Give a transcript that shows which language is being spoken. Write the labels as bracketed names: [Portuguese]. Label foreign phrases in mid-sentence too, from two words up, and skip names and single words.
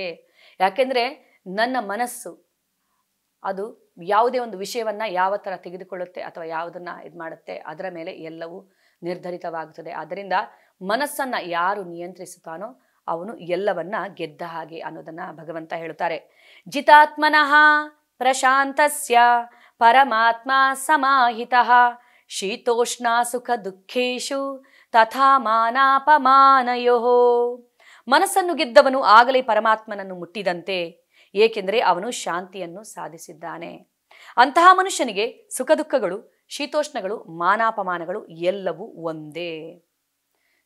[Kannada] ಯಾಕೆಂದರೆ ನನ್ನ ಮನಸ್ಸು ಅದು ಯಾವುದೇ ಒಂದು ವಿಷಯವನ್ನು ಯಾವ ಥರ ತೆಗೆದುಕೊಳ್ಳುತ್ತೆ ಅಥವಾ ಯಾವುದನ್ನು ಇದು ಮಾಡುತ್ತೆ ಅದರ ಮೇಲೆ ಎಲ್ಲವೂ ನಿರ್ಧರಿತವಾಗುತ್ತದೆ. ಆದ್ದರಿಂದ ಮನಸ್ಸನ್ನು ಯಾರು ನಿಯಂತ್ರಿಸುತ್ತಾನೋ ಅವನು ಎಲ್ಲವನ್ನ ಗೆದ್ದ ಹಾಗೆ ಅನ್ನೋದನ್ನು ಭಗವಂತ ಹೇಳುತ್ತಾರೆ. [Sanskrit] ಜಿತಾತ್ಮನಃ ಪ್ರಶಾಂತಸ್ಯ ಪರಮಾತ್ಮ ಸಮಾಹಿತಃ ಶೀತೋಷ್ಣ ಸುಖ ದುಃಖೇಶು ತಥಾ ಮಾನಾಪಮಾನಯೋಃ. [Kannada] ಮನಸ್ಸನ್ನು ಗೆದ್ದವನು ಆಗಲೇ ಪರಮಾತ್ಮನನ್ನು ಮುಟ್ಟಿದಂತೆ, ಏಕೆಂದರೆ ಅವನು ಶಾಂತಿಯನ್ನು ಸಾಧಿಸಿದ್ದಾನೆ. ಅಂತಹ ಮನುಷ್ಯನಿಗೆ ಸುಖ ದುಃಖಗಳು, ಶೀತೋಷ್ಣಗಳು, ಮಾನಾಪಮಾನಗಳು ಎಲ್ಲವೂ ಒಂದೇ.